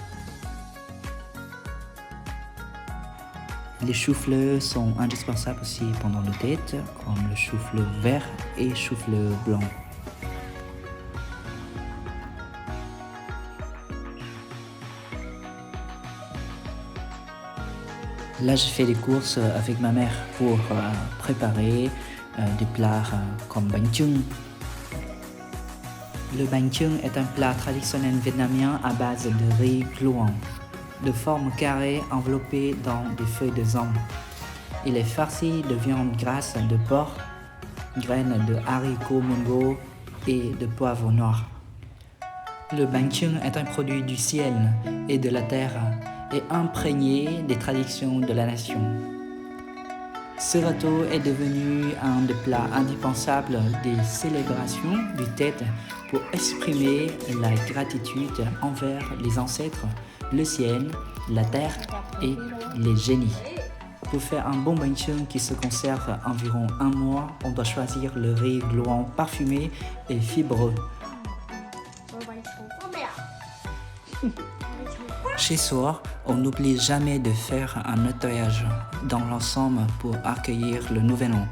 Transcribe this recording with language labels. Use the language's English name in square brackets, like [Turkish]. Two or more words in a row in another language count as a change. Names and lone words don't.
[French] Les choux-fleurs sont indispensables aussi pendant le Tết, comme le chou-fleur vert et chou-fleur blanc. Là, je fais des courses avec ma mère pour préparer des plats comme bánh chưng. Le bánh chưng est un plat traditionnel vietnamien à base de riz gluant, de forme carrée enveloppée dans des feuilles de zong. Il est farci de viande grasse de porc, graines de haricots mungo et de poivre noir. Le bánh chưng est un produit du ciel et de la terre et imprégné des traditions de la nation. Ce gâteau est devenu un des plats indispensables des célébrations du Tết pour exprimer la gratitude envers les ancêtres, le ciel, la terre et les génies. Pour faire un bon bánh chưng qui se conserve environ 1 mois, on doit choisir le riz gluant parfumé et fibreux. Chez soi, on n'oublie jamais de faire un nettoyage dans l'ensemble pour accueillir le Nouvel An.